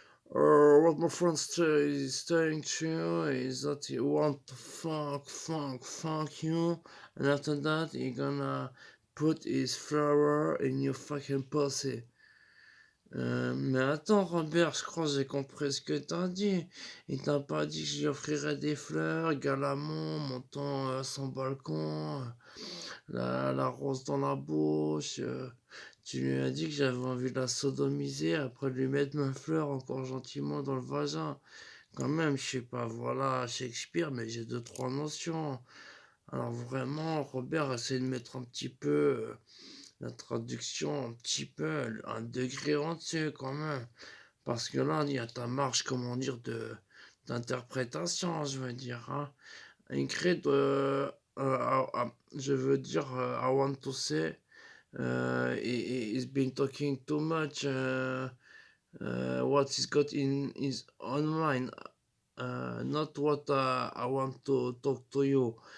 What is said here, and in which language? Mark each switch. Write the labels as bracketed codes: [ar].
[en] What my friend is saying to you is that he want to fuck you, and after that he gonna put his flower in your fucking pussy. [fr] Mais attends, Robert, je crois que j'ai compris ce que t'as dit. Il t'a pas dit que j'y offrirais des fleurs, galamment, montant à son balcon, la rose dans la bouche. Tu lui as dit que j'avais envie de la sodomiser après de lui mettre ma fleur encore gentiment dans le vagin. Quand même, je sais pas, voilà, Shakespeare, mais j'ai deux, trois notions. Alors vraiment, Robert essaie de mettre un petit peu la traduction, un petit peu, un degré en dessus quand même. Parce que là, il y a ta marge, comment dire, d'interprétation, je veux dire. Hein. [en] Ingrid, [fr] je veux dire, [en] I want to say, he's been talking too much. What he's got in his own mind, not what I want to talk to you.